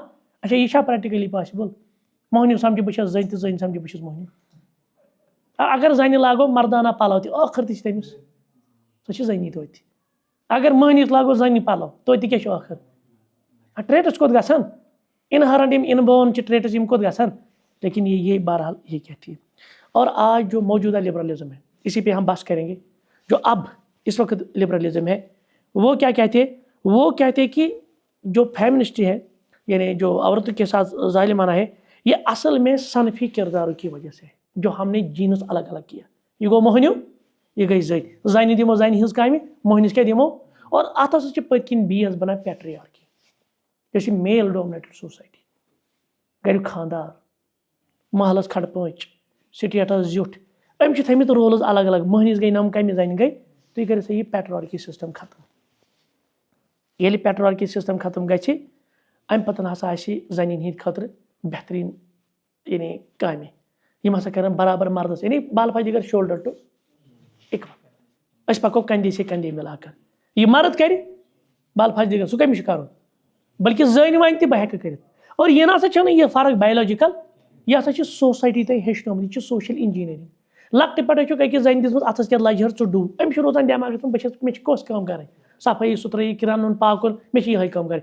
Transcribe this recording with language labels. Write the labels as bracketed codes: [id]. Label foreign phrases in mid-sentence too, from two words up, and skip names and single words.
[ks] اچھا یہِ چھا [en] practically possible? [ks] مۄہنیو سَمجھِ بہٕ چھَس زٔنۍ تہٕ زٔنۍ سَمجھِ بہٕ چھُس مۄہنیو. اگر زَنہِ لاگو مردانہ پَلو تہِ ٲخٕر تہِ چھِ تٔمِس، سۄ چھِ زٔنی توتہِ. اگر مٔہنِس لاگو زَنہِ پَلو توتہِ تہِ کیاہ چھُ ٲخٕر؟ ٹریٹس کوٚت گژھن؟ انہرنٹ یِم اِنبورن چھِ ٹریٹس یِم کوٚت گژھن؟ [ur] لیکن یہ بہرحال یہ کہتی ہے. اور آج جو موجودہ لبرلزم ہے، اسی پہ ہم بحث کریں گے. جو اب اس وقت لبرلزم ہے وہ کیا کہتے ہیں؟ وہ کہتے ہیں کہ جو فیمنسٹ ہے یعنی جو عورتوں کے ساتھ ظالمانہ ہے یہ اصل میں صنفی کرداروں کی وجہ سے جو ہم نے جینس الگ الگ کیا. [ks] یہ گو مہنیو یہ گئی زنہِ دمو زنہِ ہنز کامہِ مہنِس کیا دمو. اور اتھ ہسا چھِ پٔتۍ کِنۍ بیس بنان پیٹریارکی یہ چھِ [en] male dominated society. [ks] گریُک خاندار محلس کھڑ پٲنٛچ سٹیٹس زیُٹھ أمۍ چھِ تھٲیمٕتۍ رولز الگ الگ. مہنِس گٔے نم کامہِ زنہِ گٔے تُہۍ کٔرِو سا یہِ [en] patriarchy system [ks] ختم. ییٚلہِ [en] patriarchy system [ks] ختم گژھِ امہِ پتہٕ ہسا آسہِ زنٮ۪ن ہٕنٛدِ خٲطرٕ بہتریٖن یعنی کامہِ یِم ہسا کرن برابر مردس یعنی بال فاجگر [en] shoulder to equal. [ks] أسۍ پکو [ur] کندھے سے کندھے ملا کر. [ks] یہ مرد کرِ بال فاج دیگر سُہ کٔمِس چھُ کرُن بلکہ زٔنۍ وَنہِ تہِ بہٕ ہٮ۪کہٕ کٔرِتھ. اور یہ نسا چھنہٕ یہِ فرق بایولوجیکل یہ ہسا چھِ سوسایٹی تۄہہِ ہیٚچھنٲومٕژ یہِ چھِ [en] social engineering. [ks] لۄکٹہِ پٮ۪ٹھے چھُکھ أکِس زنہِ دِژمٕژ اَتھس کٮ۪تھ لجہِ ہٕر ژٕ ڈوٗب أمِس چھُ روزان دٮ۪ماغس منٛز مےٚ چھِ کۄس کٲم کَرٕنۍ صفٲیی سُتھرٲیی رَنُن پاکُن مےٚ چھِ یِہوٚے کٲم کَرٕنۍ.